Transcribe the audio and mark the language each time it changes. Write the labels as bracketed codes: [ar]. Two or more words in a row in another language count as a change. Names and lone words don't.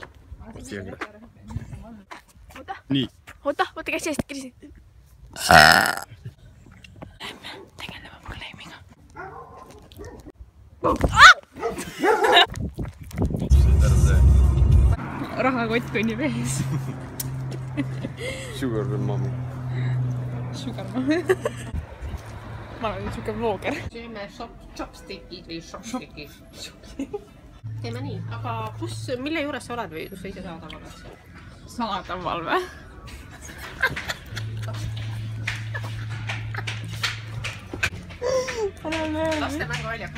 [et] Nii. Oota, käsi eest, käsi. Lähme tegeleme probleemiga. Rahakott kõnnib ees. [en] Sugar mommy. Sugar mommy. [et] Ma olen nüüd siuke vlogger. Sööme chopstickid või shopstickid. Teeme nii, aga mille juures sa oled või kus sa ise saadaval oled seal? Saadaval või? Lastemänguväljak.